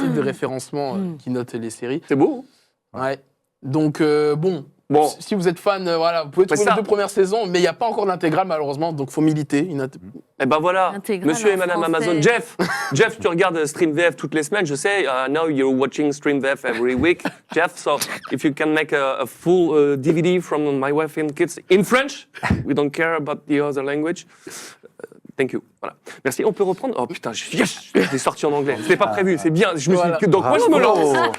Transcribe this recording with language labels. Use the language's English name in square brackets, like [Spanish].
[French] site de référencement qui note les séries. C'est beau. Ouais. Donc, bon, Bon. si vous êtes fan, voilà, vous pouvez trouver ça. les 2 premières saisons, mais il n'y a pas encore d'intégrale, malheureusement, donc faut militer. Eh ben voilà, Intégrale monsieur et en madame français. Amazon. Jeff, tu regardes Stream VF toutes les semaines, je sais. [English] Now you're watching Stream VF every week, Jeff. So if you can make a full DVD from My Wife and Kids in French, we don't care about the other language. Thank you. [French] Voilà. Merci. On peut reprendre. Oh putain, j'ai sorti en anglais. C'était pas prévu. C'est bien. Je me suis dit, dans quoi je me lance?